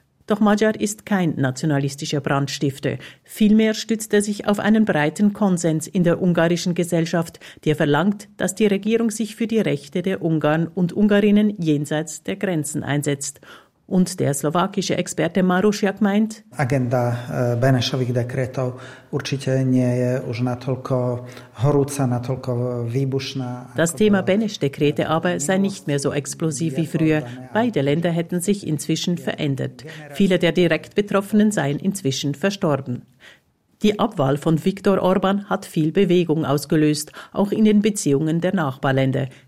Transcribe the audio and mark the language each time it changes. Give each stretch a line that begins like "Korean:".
German: Doch Magyar ist kein nationalistischer Brandstifter. Vielmehr stützt er sich auf einen breiten Konsens in der ungarischen Gesellschaft, der verlangt, dass die Regierung sich für die Rechte der Ungarn und Ungarinnen jenseits der Grenzen einsetzt. Und der slowakische Experte Marušiak meint,
Slovak: Agenda Benešových dekretov určite nie je už natoľko horúca, natoľko výbušná.
German: Das Thema Beneš-Dekrete aber sei nicht mehr so explosiv wie früher. Beide Länder hätten sich inzwischen verändert. Viele der direkt Betroffenen seien inzwischen verstorben. Die Abwahl von Viktor Orbán hat viel Bewegung ausgelöst, auch in den Beziehungen der Nachbarländer.